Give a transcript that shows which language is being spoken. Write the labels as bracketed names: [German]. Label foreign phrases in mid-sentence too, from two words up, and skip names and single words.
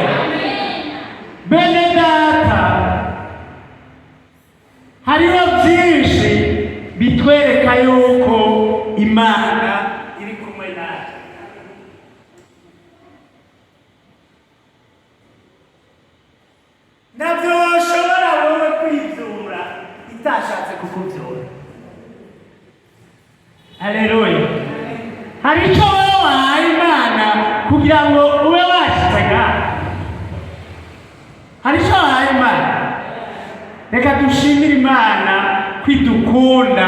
[Rundi] Bene data, hariho byinshi bitwereka yuko Imana iri kumwe natwe. Navyo ushobora wowe kwizura itashatse kukuvyura. Haleluya. Hari icyo wowe wahaye Imana kugira ngo ube washitse ngaha. Hari icyo wahaye Imana. Reka dushimire Imana kwidukunda.